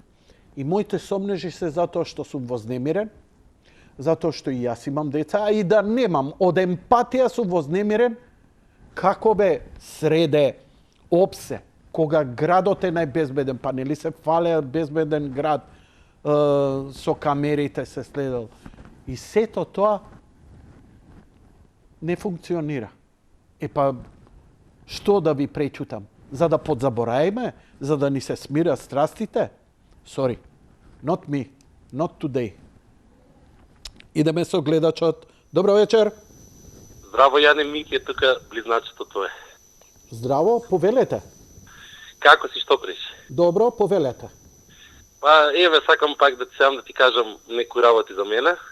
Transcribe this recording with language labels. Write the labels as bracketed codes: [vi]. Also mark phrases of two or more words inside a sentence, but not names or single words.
[mk] И моите сомнежи се затоа што сум вознемирен, затоа што и јас имам деца, а и да немам, од емпатија сум вознемирен, како бе среде, опсе, кога градот е најбезбеден, па нели се фале безбеден град, со камерите се следел. И сето тоа не функционира. Па, што да ви пречутам? За да подзабораеме? За да ни се смират страстите? [en] Sorry, not me, not today. [mk] Идеме со гледачот. Добро вечер. Здраво, Јане, Мики е тука, близначето твое. Здраво, повелете. Како си, што преш? Добро, повелете. Па, еве, сакам пак да ти кажам некои работи за мене.